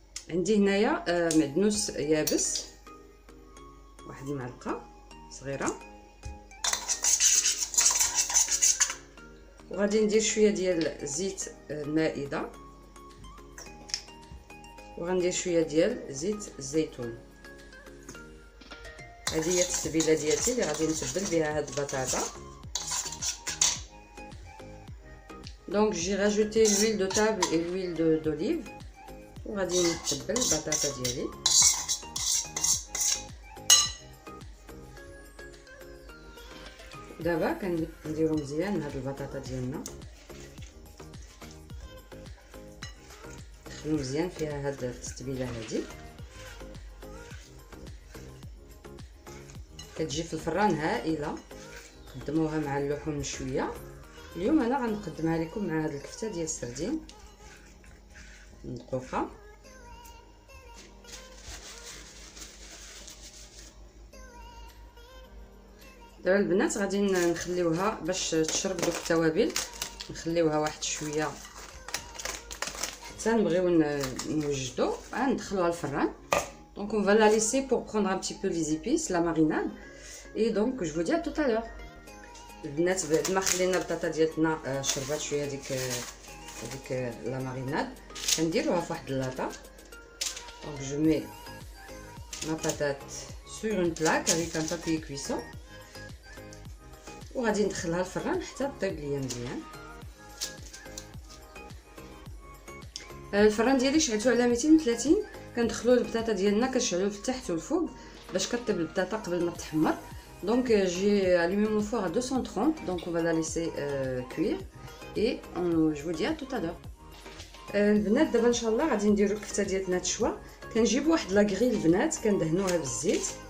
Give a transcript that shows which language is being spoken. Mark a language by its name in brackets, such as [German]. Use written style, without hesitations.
[Arabic] عندي هنايا معدنوس يابس واحد المعلقه صغيره، وغادي ندير شويه ديال زيت المائده، وغندير شويه ديال زيت الزيتون. هذه هي التتبيله ديالتي اللي غادي نتبل بها هاد البطاطا. [French] Donc j'ai rajouté l'huile de table et l'huile d'olive [Arabic] وغادي نتبل البطاطا ديالي. دابا كنديرو مزيان هاد البطاطا ديالنا، ندخلو مزيان فيها هاد التتبيله هادي. كتجي في الفران هائله، قدموها مع اللحوم المشويه. اليوم انا غنقدمها لكم مع هاد الكفته ديال السردين مدقوقه. دابا البنات غادي نخليوها باش تشرب دوك التوابل، نخليوها واحد شويه حتى نبغيو نوجدو، غندخلوها الفران. [French] دونك on va la laisser pour prendre un petit peu les épices, la marinade, et donc je vous dis à tout à l'heure. [Arabic] البنات بعد ما خلينا البطاطا ديالنا شربات شويه هذيك لا ماريناد، كنديروها في واحد اللاطه. [French] دونك جو مي ما باتات sur une plaque avec un papier cuisson [Arabic] وغادي ندخلها الفران حتى طيب ليا مزيان. الفران ديالي شعلته على 230. كندخلوا البطاطا ديالنا كنشعلوه في التحت والفوق باش كطيب البطاطا قبل ما تحمر. [French] Donc j'ai allumé mon four à 230, donc on va la laisser cuire et je vous dis à tout à l'heure. [Arabic] البنات دابا ان شاء الله غادي نديرو الكفته ديالنا تشوى. كنجيبو واحد لاكريل البنات كندهنوها بالزيت.